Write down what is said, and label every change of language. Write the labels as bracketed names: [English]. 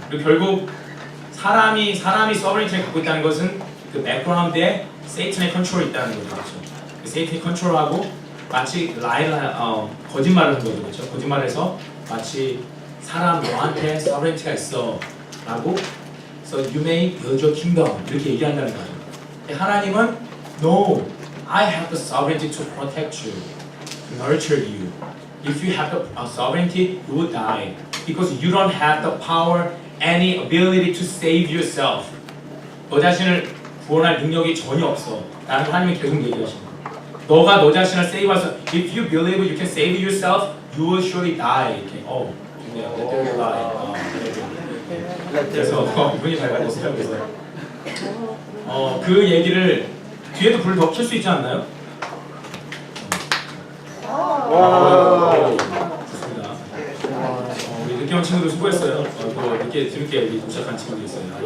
[Korean] 그리고 결국 사람이 sovereignty를 갖고 있다는 것은 그 백그라운드에 세이탄의 컨트롤이 있다는 거죠. 그렇죠? 그 세이탄이 컨트롤하고 마치 거짓말을 한 거죠. 그렇죠? 거짓말을 해서 마치 사람 너한테 sovereignty가 있어 라고 [English] So you may build your kingdom [Korean] 이렇게 얘기한다는 거죠. 하나님은 [English] No, I have the sovereignty to protect you, to nurture you. If you have the sovereignty, you will die because you don't have the power, any ability to save yourself. [Korean] 너 자신을 구원할 능력이 전혀 없어. 라는 하나님이 계속 얘기하시는 거예요. 너가 너 자신을 세이브해서 [English] If you believe you can save yourself, you will surely die. [Korean] 이렇게 [English] let there die. [Korean] 그래서 이분이 잘 가르쳤어요. 그래서 그 얘기를 뒤에도 불을 더 켤 수 있지 않나요? 좋습니다. 우리 늦게 온 친구들 수고했어요. 또 늦게 우리 도착한 친구도 있어요.